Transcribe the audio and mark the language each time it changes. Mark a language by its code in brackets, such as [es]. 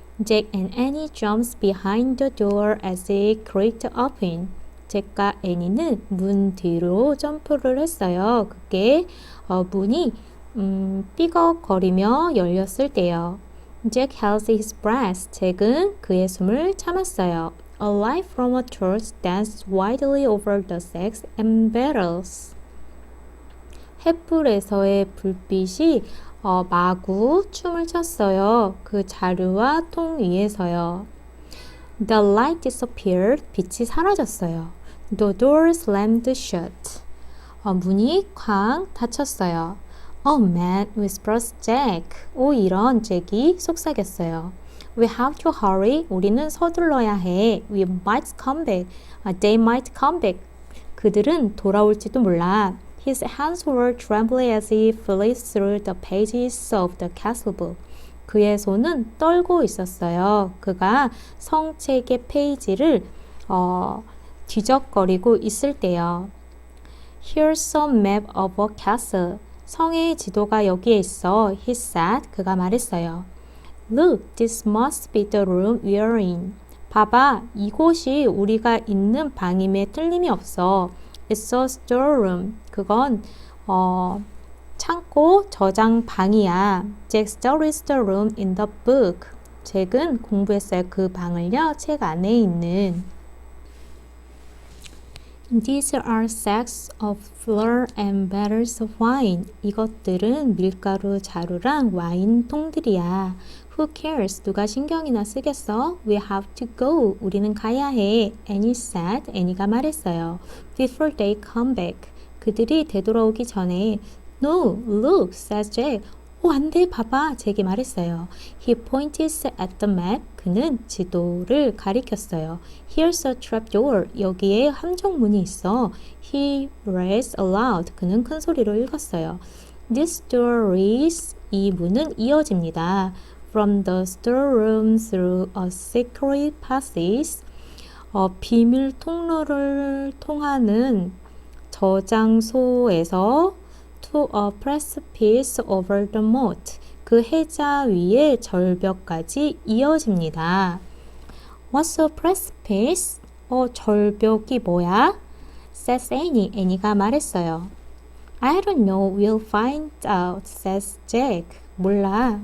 [en] Jack and Annie jumps behind the door as it creaked open. [ko] 잭과 애니는 문 뒤로 점프를 했어요. 그게 문이 삐걱거리며 열렸을 때요. [en] Jack held his breath. [ko] 잭은 그의 숨을 참았어요. [en] A light from a torch danced wildly over the sacks and barrels. [ko] 횃불에서의 불빛이 마구 춤을 췄어요. 그 자루와 통 위에서요. [en] The light disappeared. [ko] 빛이 사라졌어요. [en] The door slammed shut. [ko] 문이 쾅 닫혔어요. [en] Oh man, whispers Jack. [ko] 오 이런, 잭이 속삭였어요. [en] We have to hurry. [ko] 우리는 서둘러야 해. [en] We might come back. They might come back. [ko] 그들은 돌아올지도 몰라. [en] His hands were trembling as he flipped through the pages of the castle book. [ko] 그의 손은 떨고 있었어요. 그가 성책의 페이지를 뒤적거리고 있을 때요. [en] Here's a map of a castle. [ko] 성의 지도가 여기에 있어. [en] He said. [ko] 그가 말했어요. [en] Look, this must be the room we're in. [ko] 봐봐, 이곳이 우리가 있는 방임에 틀림이 없어. [en] It's a storeroom. [ko] 그건 창고 저장 방이야. [en] Jack studied the room in the book. [ko] 잭은 공부했어요. 그 방을요. 책 안에 있는. [en] These are sacks of flour and barrels of wine. [ko] 이것들은 밀가루 자루랑 와인 통들이야. [en] Who cares? [ko] 누가 신경이나 쓰겠어? [en] We have to go. [ko] 우리는 가야 해. [en] Annie said. [ko] 애니가 말했어요. [en] Before they come back. [ko] 그들이 되돌아오기 전에. [en] No, look, says Jack. [ko] 안 돼, 봐봐. 잭이 말했어요. [en] He pointed at the map. [ko] 그는 지도를 가리켰어요. [en] Here's a trapdoor. [ko] 여기에 함정문이 있어. [en] He read aloud. [ko] 그는 큰 소리로 읽었어요. [en] This door is. [ko] 이 문은 이어집니다. [en] From the storeroom through a secret passage. [ko] 비밀 통로를 통하는 저장소에서 [en] to a precipice over the moat. [ko] 그 해자 위에 절벽까지 이어집니다. [en] What's a precipice? [ko] 절벽이 뭐야? [en] says Annie. [ko] 애니가 말했어요. [en] I don't know. We'll find out, says Jack. [ko] 몰라.